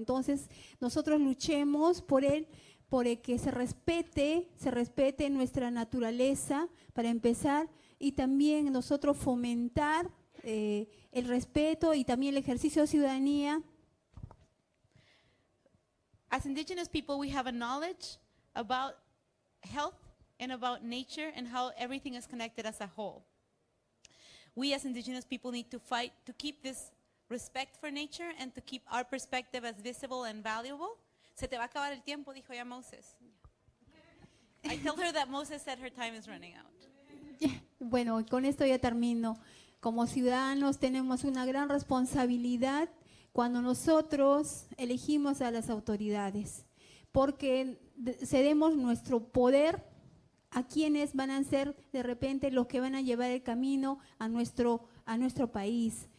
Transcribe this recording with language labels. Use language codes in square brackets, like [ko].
[es] Entonces, nosotros luchemos por el que se respete nuestra naturaleza para empezar, y también nosotros fomentar el respeto y también el ejercicio de ciudadanía. [en] As indigenous people, we have a knowledge about health and about nature and how everything is connected as a whole. We as indigenous people need to fight to keep this respect for nature and to keep our perspective as visible and valuable. [es] Se te va a acabar el tiempo, dijo ya Moses. [en] I tell her that Moses said her time is running out. [es] Bueno, con esto ya termino. Como ciudadanos tenemos una gran responsabilidad cuando nosotros elegimos a las autoridades, porque cedemos nuestro poder a quienes van a ser de repente los que van a llevar el camino a nuestro país.